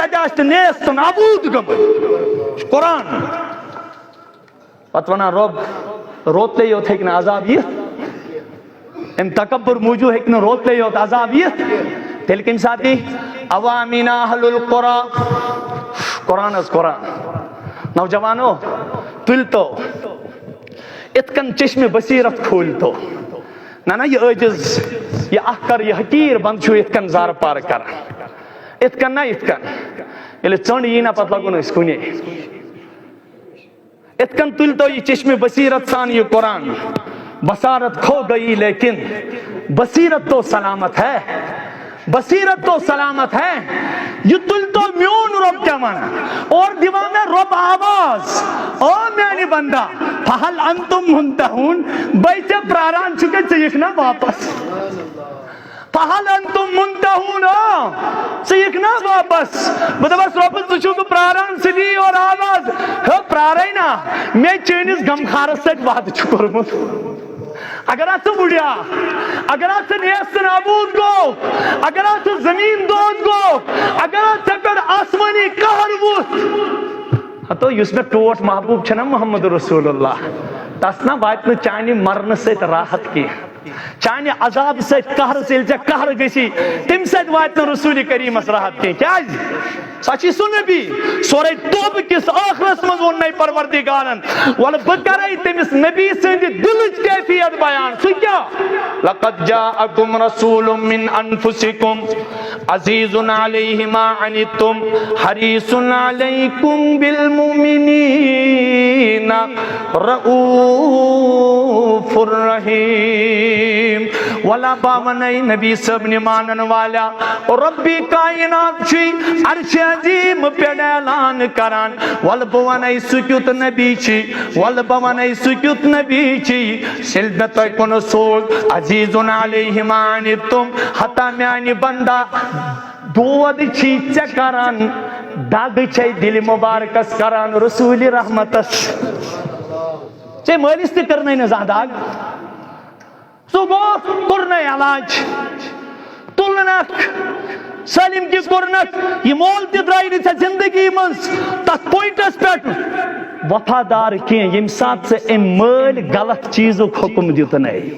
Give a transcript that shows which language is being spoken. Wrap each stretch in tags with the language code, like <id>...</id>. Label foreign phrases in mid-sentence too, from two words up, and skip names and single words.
<ks>گژھِ نیست نابود گٔمٕتۍ قرآن پتہٕ وَنان رۄب روتلے یوت ہیٚکہِ نہٕ عذاب یِتھ اَمہِ تکبر موٗجوٗب ہیٚکہِ نہٕ روتلے یوت عذاب یِتھ تیٚلہِ کَمہِ ساتہٕ یی اوامینا</ks> <ar>اہل القرآن</ar> <ks>قرآن حظ قرآن نوجوانو تُلۍ تو اِتھ کٔنۍ چشمہِ بصیرت کھوٗلۍ تو نہ یہ عٲجز یہ اکھ کر یہ حقیٖر بند چھُ اِتھ کٔنۍ زارٕ پارٕ کران اِتھ کٔنۍ نہ اِتھ کٔنۍ ییٚلہِ ژٔنٛڈ یی نا پتہٕ لگُن أسۍ کُنے اِتھ کٔنۍ تُلۍ تو یہ چشمِ بصیرت سان یہ قرآن</ks> <ur>بصارت کھو گئی لیکن بصیرت تو سلامت ہے بصیرت تو سلامت ہے</ur> <ks>یہ تُل تو میون رب کیا مانا اور دیوا میں رب آواز او میانی بندہ</ks> <ar>فہل انتم منتہون</ar> <ks>بھائی ژے پراران چھُکھ ژٕ یِکھ نا واپس</ks> <ar>فہل انتم منتہون</ar> <ks>ژٕ یِکھ نا واپس بہٕ دپس رۄبہٕ ژٕ چھُکھ پراران ژٕ دِی اور آواز ہو پرارے نا مےٚ چٲنِس غمخارس سۭتۍ وعدٕ چھُ کوٚرمُت اگر ژٕ بُڑیا اگر ژٕ نیست نابود گو اگر ژٕ زمیٖن دود گو اگر ژےٚ پٮ۪ٹھ آسمٲنی قہر ووٚتھ ہتو یُس مےٚ ٹوٹھ محبوب چھُ نا محمد رسول اللہ تس نا واتہِ نہٕ چانہِ مرنہٕ سۭتۍ راحت کینٛہہ چانہِ عذاب سۭتۍ قہرٕ ییٚلہِ ژےٚ قہر گژھی تمہِ سۭتۍ واتہِ نہٕ رسوٗلِ کریٖمس راحت کینٛہہ کیازِ سۄ چھِ سُہ نبی سورے توبہٕ کِس ٲخرس منٛز ووٚننے پروردگارن وَلہٕ بہٕ کرے تٔمِس نبی سٕنٛدِ دِلٕچ کیفیت بیان سُہ کیٛاہ</ks> <ar>لقد جاءکم رسول من انفسکم عزیز علیہ ما عنتم حریص علیکم بالمؤمنین رؤوف الرحیم</ar> <ks>ولا باونے نبی صاحب نے مانن والا ربی کائنات چھُ عرش عظیم پٮ۪ٹھ اعلان کران ول بہٕ ونے سُہ کیُتھ نبی چھُ ول بہٕ ونے سُہ کیُتھ نبی چھُ ییٚلہِ مےٚ تۄہہِ کُن سوز</ks> <ar>عزیزُن علیہ ما</ar> <ks>عنتم ہتا میانہِ بندا دود چھی ژےٚ کران دگ چھے دِلہِ مُبارکس کران رسوٗلِ رحمتس ژےٚ مٲلِس تہِ کٔرنَے نہٕ زانٛہہ دگ ژٕ گوٚوُکھ کوٚرنَے علاج تُلنکھ سٲلِم تہِ کوٚرنکھ یہِ مول تہِ درٛاے نہٕ ژےٚ زندگی منٛز تتھ پویِنٹس پٮ۪ٹھ وفادار کینٛہہ ییٚمہِ ساتہٕ ژٕ أمۍ مٲلۍ غلط چیٖزُک حُکم دیُتنَے</ks>